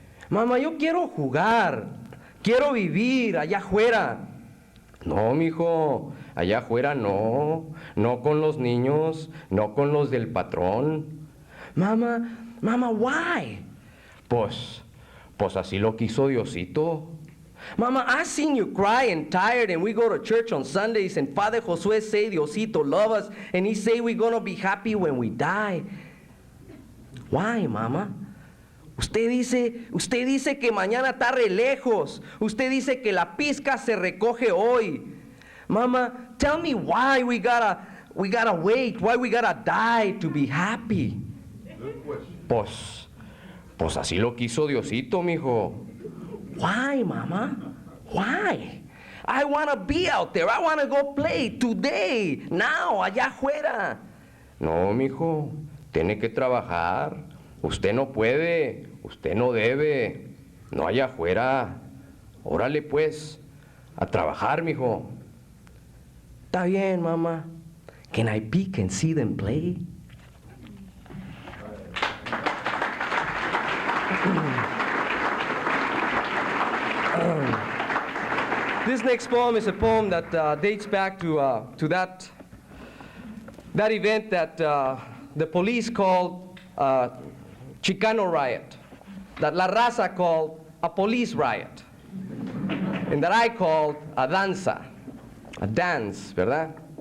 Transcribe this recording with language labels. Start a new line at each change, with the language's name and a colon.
Spanish: Mamá, yo quiero jugar, quiero vivir allá afuera. No, mijo, allá afuera no, no con los niños, no con los del patrón.
English: Mama, why?
Spanish: Pues así lo quiso Diosito.
English: Mama, I seen you cry and tired, and we go to church on Sundays, and Father Josué say Diosito love us, and he say we're gonna be happy when we die. Why, Mama?
Spanish: Usted dice que mañana está re lejos. Usted dice que la pizca se recoge hoy.
English: Mama, tell me why we gotta wait, why we gotta die to be happy.
Spanish: Pues así lo quiso Diosito, mijo.
English: Why, Mama? Why? I want to be out there. I want to go play today, now,
Spanish: allá afuera. No, mijo, tiene que trabajar. Usted no puede, usted no debe. No allá afuera. Órale pues, a trabajar, mijo. Está bien, Mama.
English: Can I peek and see them play? This next poem is a poem that dates back to that event that the police called Chicano riot, that La Raza called a police riot, and that I called a danza, a dance, ¿verdad?